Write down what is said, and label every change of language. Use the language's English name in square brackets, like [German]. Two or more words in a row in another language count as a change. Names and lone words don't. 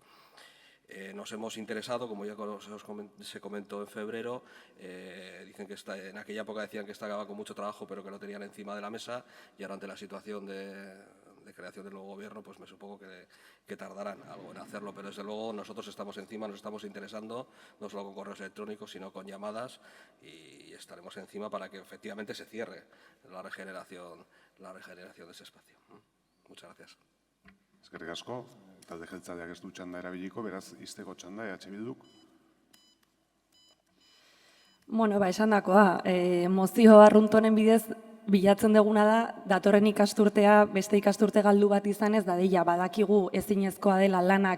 [Spanish] Nos hemos interesado, como ya se comentó en febrero, dicen que en aquella época decían que estaba con mucho trabajo pero que lo tenían encima de la mesa y ahora ante la situación de creación del nuevo gobierno pues me supongo que tardarán algo en hacerlo, pero desde luego nosotros estamos encima, nos estamos interesando no solo con correos electrónicos sino con llamadas y estaremos encima para que efectivamente se cierre la regeneración de ese espacio. Muchas gracias. [Basque] Eskerrik asko, talde jeltzaleak ez du txanda erabiliko, beraz, izteko txanda, EH Bilduk. Bueno, esandakoa, mozio arruntonen bidez bilatzen duguna da, datorren ikasturtea, beste ikasturte galdu bat izanez, dadila badakigu ezinezkoa dela lanak